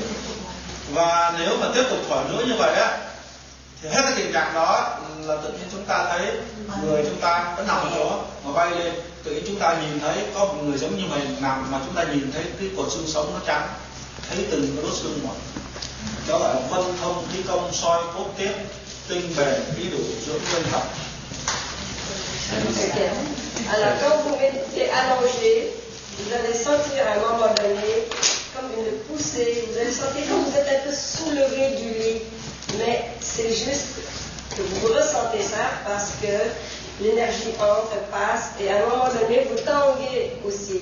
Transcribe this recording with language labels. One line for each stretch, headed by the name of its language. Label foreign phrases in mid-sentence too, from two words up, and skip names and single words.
Vietnamese: Và nếu mà tiếp tục thổi nữa như vậy á thì hết cái tình trạng đó là tự nhiên chúng ta thấy người chúng ta vẫn nằm ở đó mà bay lên, tự nhiên chúng ta nhìn thấy có một người giống như mình nằm mà chúng ta nhìn thấy cái cột xương sống nó trắng, thấy từng cái đốt xương một. Đó gọi là vân thông khí công soi cốt tiết tinh bền khí đủ dưỡng nguyên tập.
French: Okay. Alors, quand vous méditez allongé, vous allez sentir à un moment donné comme une poussée, vous allez sentir comme vous êtes un peu soulevé du lit, mais c'est juste que vous ressentez ça parce que l'énergie entre, passe, et à un moment donné, vous tanguez aussi.